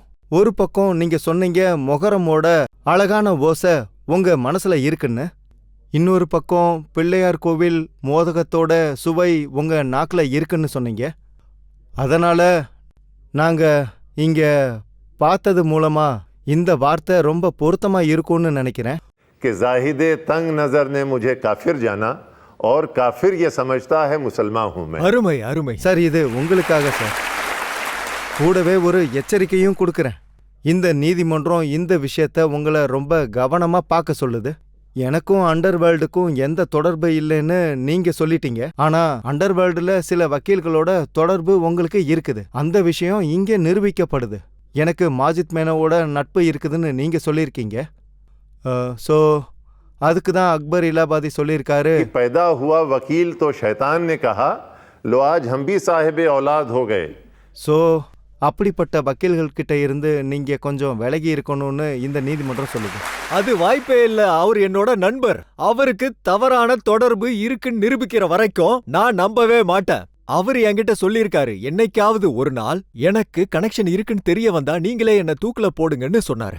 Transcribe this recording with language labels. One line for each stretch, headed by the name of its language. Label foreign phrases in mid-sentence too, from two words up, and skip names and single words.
Tamil: ஒரு பக்கம் நீங்க சொன்னீங்க மொகரமோட அழகான ஓசை உங்க மனசுல இருக்குன்னு. இன்னொரு பக்கம் பிள்ளையார் கோவில் மோதகத்தோட சுவை உங்க நாக்குல இருக்குன்னு சொன்னீங்க. அதனால நாங்க இங்க பார்த்தது மூலமா இந்த வார்த்தை ரொம்ப பொருத்தமா இருக்கும்னு நினைக்கிறேன்.
Urdu: کہ زاہد تنگ نظر نے مجھے کافر جانا اور کافر یہ سمجھتا ہے مسلمان ہوں میں.
Tamil: அருமை அருமை. சார், இது உங்களுக்காக சார். கூடவே ஒரு எச்சரிக்கையும் கொடுக்குறேன். இந்த நீதிமன்றம் இந்த விஷயத்த உங்களை ரொம்ப கவனமா பார்க்க சொல்லுது. எனக்கும் அண்டர்வேர்ல்டுக்கும் எந்த தொடர்பு இல்லைன்னு நீங்க சொல்லிட்டீங்க. ஆனா அண்டர்வேர்ல்டுல சில வக்கீல்களோட தொடர்பு உங்களுக்கு இருக்குது. அந்த விஷயம் இங்கே நிரூபிக்கப்படுது. எனக்கு மாஜித் மேனோவோட நட்பு இருக்குதுன்னு நீங்க சொல்லியிருக்கீங்க. ஸோ அதுக்கு தான் அக்பர் இலாபாதி சொல்லியிருக்காரு,
Urdu: کہ پیدا ہوا وکیل تو شیطان نے کہا لو آج ہم بھی صاحب اولاد ہو گئے.
Tamil: ஸோ அப்படிப்பட்ட வக்கீல்கள் கிட்ட இருந்து நீங்க கொஞ்சம் விலகி இருக்கணும்னு இந்த நீதிமன்றம் சொல்லுது. அது வாய்ப்பே இல்ல. அவர் என்னோட நண்பர். அவருக்கு தவறான தொடர்பு இருக்குன்னு நிரூபிக்கிற வரைக்கும் நான் நம்பவே மாட்டேன். அவர் என்கிட்ட சொல்லியிருக்காரு, என்னைக்காவது ஒரு நாள் எனக்கு கனெக்ஷன் இருக்குன்னு தெரிய வந்தா நீங்களே என்ன தூக்குல போடுங்கன்னு சொன்னாரு.